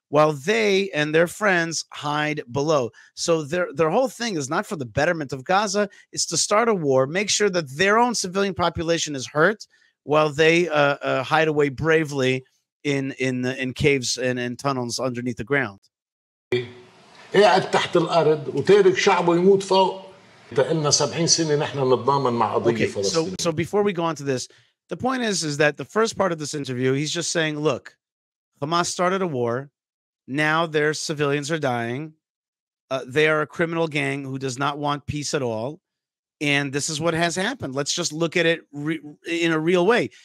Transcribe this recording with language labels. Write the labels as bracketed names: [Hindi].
[English] while they and their friends hide below. So their whole thing is not for the betterment of Gaza. It's to start a war, make sure that their own civilian population is hurt, while they hide away bravely in caves and tunnels underneath the ground. [Arabic] قاعد تحت الارض وتارك شعبه يموت فوق. لنا 70 سنه نحن نتضامن مع قضيه فلسطين. [English] So before we go on to this, the point is that the first part of this interview, he's just saying, look, Hamas started a war. Now their civilians are dying. They are a criminal gang who does not want peace at all. And this is what has happened. Let's just look at it in a real way.